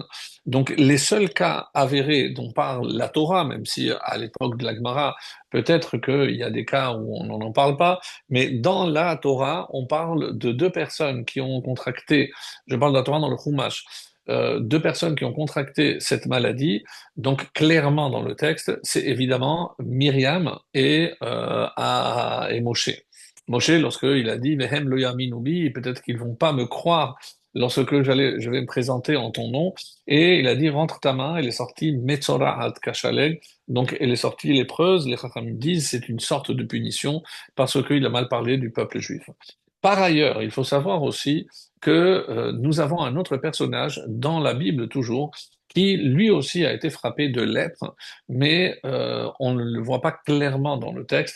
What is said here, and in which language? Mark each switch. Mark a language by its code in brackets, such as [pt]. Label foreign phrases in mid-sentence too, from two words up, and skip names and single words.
[fr] Donc, les seuls cas avérés dont parle la Torah, même si à l'époque de la Gemara, peut-être qu'il y a des cas où on n'en parle pas, mais dans la Torah, on parle de deux personnes qui ont contracté, je parle de la Torah dans le Chumash, deux personnes qui ont contracté cette maladie. Donc clairement dans le texte, c'est évidemment Myriam et Moshe. Moshe, lorsqu'il a dit [he] והם לא יאמינו בי, [fr] peut-être qu'ils vont pas me croire lorsque je vais me présenter en ton nom. Et il a dit rentre ta main, elle est sortie [he] מצורעת כשלג, [fr] donc elle est sortie lépreuse. Les Chachamim disent c'est une sorte de punition parce qu'il a mal parlé du peuple juif. Par ailleurs, il faut savoir aussi que nous avons un autre personnage dans la Bible toujours qui lui aussi a été frappé de lèpre, mais on ne le voit pas clairement dans le texte.